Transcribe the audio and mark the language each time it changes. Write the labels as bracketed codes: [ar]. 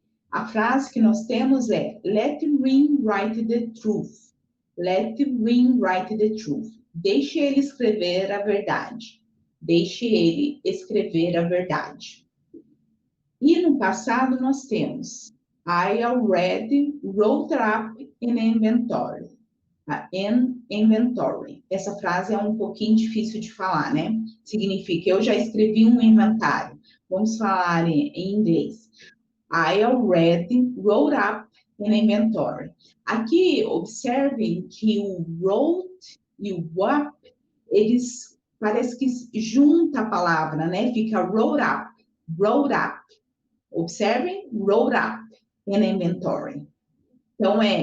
[pt] A frase que nós temos é [en] let Rin write the truth. Let Rin write the truth. [pt] Deixe ele escrever a verdade. Deixe ele escrever a verdade. E no passado nós temos [en] I already wrote up an inventory. An inventory. [pt] Essa frase é um pouquinho difícil de falar, né? Significa eu já escrevi um inventário. Vamos falar em inglês. [en] I already wrote up an inventory. [pt] Aqui, observem que o wrote e o up, eles parece que junta a palavra, né? [en] Fica wrote up, wrote up. Observem, wrote up an inventory. Então,